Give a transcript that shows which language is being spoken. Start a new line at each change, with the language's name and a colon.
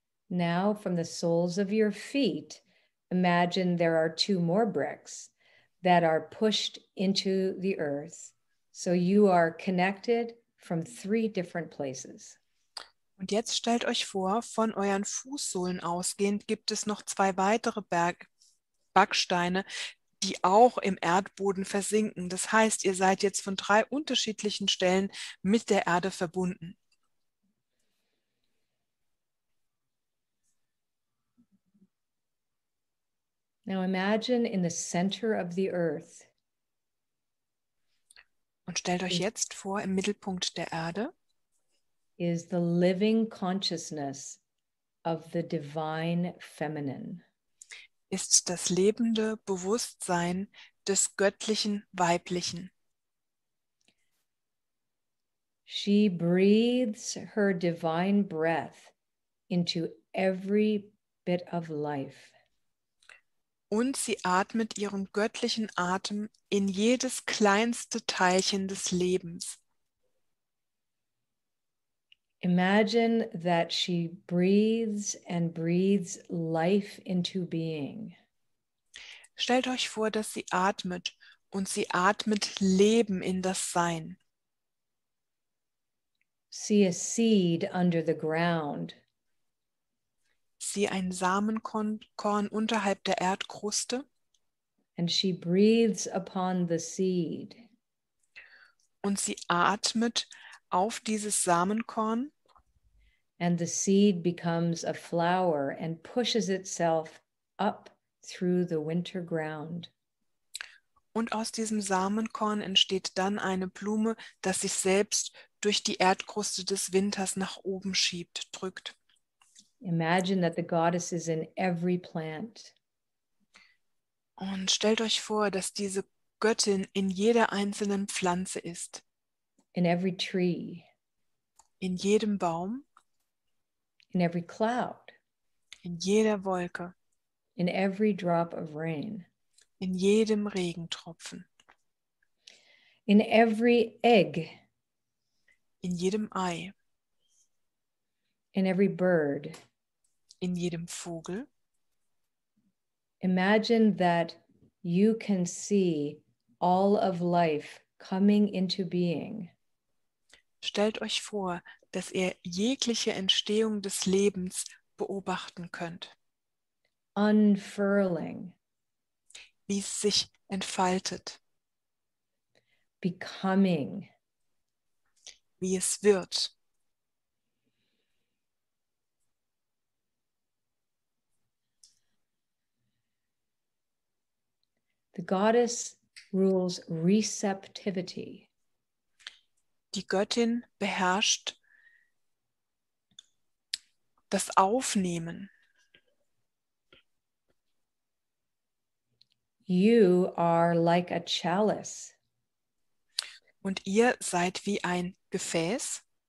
English: Now, from the soles of your feet, imagine there are two more bricks that are pushed into the earth. So you are connected from three different places.
German: Und jetzt stellt euch vor, von euren Fußsohlen ausgehend gibt es noch 2 weitere Backsteine, die auch im Erdboden versinken. Das heißt, ihr seid jetzt von 3 unterschiedlichen Stellen mit der Erde verbunden.
English: Now imagine in the center of the earth.
German: Und stellt euch jetzt vor, im Mittelpunkt der Erde
English: is the living consciousness of the divine feminine.
German: ist das lebende Bewusstsein des göttlichen Weiblichen.
English: She breathes her divine breath into every bit of life.
German: Und sie atmet ihren göttlichen Atem in jedes kleinste Teilchen des Lebens.
English: Imagine that she breathes and breathes life into being.
German: Stellt euch vor, dass sie atmet und sie atmet Leben in das Sein.
English: See a seed under the ground.
German: Sie ein Samenkorn unterhalb der Erdkruste.
English: And she breathes upon the seed.
German: Und sie atmet auf dieses Samenkorn.
English: And the seed becomes a flower and pushes itself up through the winter ground.
German: Und aus diesem Samenkorn entsteht dann eine Blume, das sich selbst durch die Erdkruste des Winters nach oben schiebt, drückt.
English: Imagine that the goddess is in every plant.
German: Und stellt euch vor, dass diese Göttin in jeder einzelnen Pflanze ist.
English: In every tree.
German: In jedem Baum.
English: In every cloud.
German: In jeder Wolke.
English: In every drop of rain.
German: In jedem Regentropfen.
English: In every egg.
German: In jedem Ei.
English: In every bird.
German: In jedem Vogel.
English: Imagine that you can see all of life coming into being.
German: Stellt euch vor, dass ihr jegliche Entstehung des Lebens beobachten könnt.
English: Unfurling.
German: Wie es sich entfaltet.
English: Becoming.
German: Wie es wird.
English: The goddess rules receptivity.
German: Die Göttin beherrscht das Aufnehmen.
English: You are like a chalice.
German: Und ihr seid wie ein Gefäß,